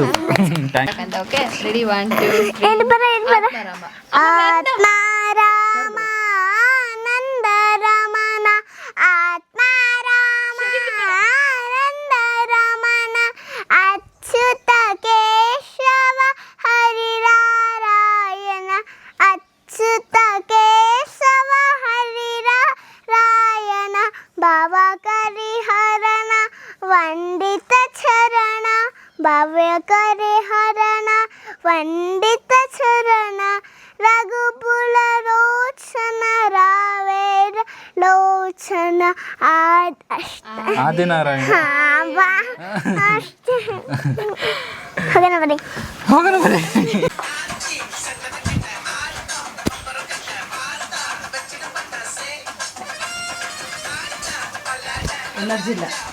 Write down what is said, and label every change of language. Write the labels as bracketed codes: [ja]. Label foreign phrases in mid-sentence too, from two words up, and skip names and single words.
[sa] ആത്മാരാമ നന്ദരമണ ആത്മാരാമ നന്ദരമണ അച്യുത കേശവ ഹരിനാരായണ അച്യുത കേശവ ഹരിനാരായണ ഭവകരിഹരണ വന്ദിത ചരണ करे हरण पंडित चरण रघुकुल रोचन रावेर लोचन ಆದಿನಾರಾಯಣ [kn] ಹೋಗೋಣ ಬರೀ ಎನರ್ಜಿ ಇಲ್ಲ.